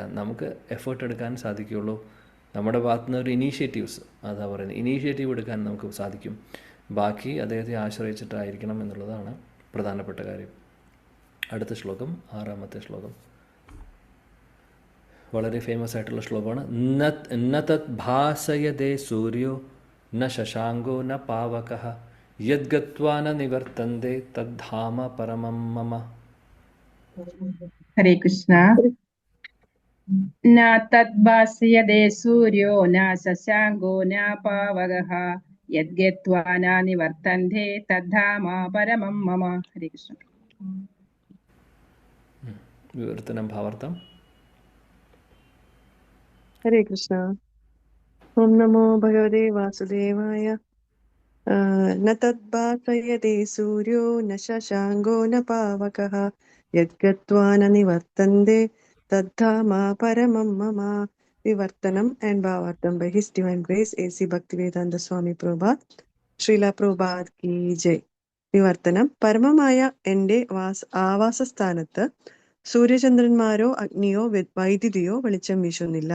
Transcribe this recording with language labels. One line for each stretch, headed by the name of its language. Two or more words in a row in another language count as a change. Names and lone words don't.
Malayalam: നമുക്ക് എഫേർട്ട് എടുക്കാൻ സാധിക്കുകയുള്ളൂ. നമ്മുടെ ഭാഗത്തു നിന്ന് ഒരു ഇനീഷ്യേറ്റീവ്സ്, അതാ പറയുന്നത്, ഇനീഷ്യേറ്റീവ് എടുക്കാൻ നമുക്ക് സാധിക്കും. ബാക്കി അദ്ദേഹത്തെ ആശ്രയിച്ചിട്ടായിരിക്കണം എന്നുള്ളതാണ് പ്രധാനപ്പെട്ട കാര്യം. അടുത്ത ശ്ലോകം 6-ാമത്തെ ശ്ലോകം വളരെ ഫേമസ് ആയിട്ടുള്ള ശ്ലോകമാണ്.
Sanskrit: न तत् भासयते सूर्यो न शशाङ्को न पावकः यद्गत्वा न निवर्तन्ते तद्धाम परमं मम.
Malayalam: ഹരേ കൃഷ്ണ.
Sanskrit: न तद्भासयते सूर्यो न शशाङ्को न पावकः यद्गत्वा न निवर्तन्ते तद्धाम परमं मम.
Malayalam: ഹരേ കൃഷ്ണ. വിവർത്തനം ഭാവാർത്ഥം.
Sanskrit: हरे कृष्ण। ॐ नमो भगवते वासुदेवाय. न तद्भासयते सूर्यो न शशाङ्को न पावकः यद्गत्वा न निवर्तन्ते तद्धाम परमं मम.
Malayalam: വിവർത്തനം ആൻഡ് ഭാവാർത്ഥം
English: by His Divine Grace
Malayalam: A.C. ഭക്തിവേദാന്ത സ്വാമി പ്രഭുപാദ്. ശ്രീല പ്രഭുപാദ്
Hindi: की जय.
Malayalam: വിവർത്തനം. പരമമായ എന്റെ ആവാസസ്ഥാനത്ത് സൂര്യചന്ദ്രന്മാരോ അഗ്നിയോ വൈദ്യുതിയോ വെളിച്ചം വീശുന്നില്ല.